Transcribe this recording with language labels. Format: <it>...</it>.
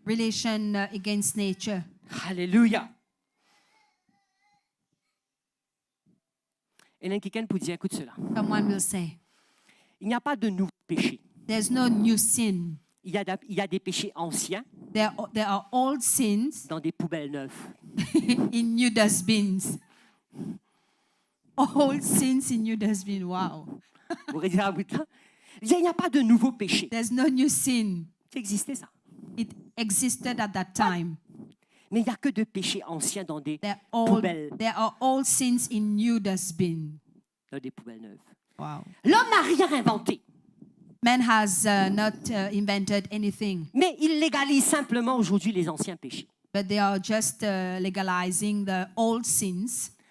<en>Relation against nature.</en> <fr>Alléluia. Et là, quelqu'un peut dire, écoute cela.</fr> <en>Someone will say,</en> <fr>Il n'y a pas de nouveaux péchés.</fr> <en>there's no new sin.</en> <fr>Il y a des péchés anciens</fr> <en>There are old sins</en> <fr>dans des poubelles neuves.</fr> <en>in new dustbins. Old sins in new dustbin. Wow.</en> <fr>Vous regardez à bout de là. Il n'y a pas de nouveaux péchés.</fr> <en>There's no new sin.</en> <fr>Ça existait ça.</fr> <en>It existed at that time.</en> <fr>Mais il n'y a que de péchés anciens dans des</fr> <en>There</en> <fr>poubelles.</fr> <en>are all sins in new dustbin.</en> <fr>Dans des poubelles neuves.</fr> <en>Wow.</en> <fr>L'homme n'a rien inventé.</fr> <en>Man has not invented anything,</en> <fr>Mais il légalise simplement aujourd'hui les anciens péchés.</fr> <en>but they are just legalizing the old sins.</en>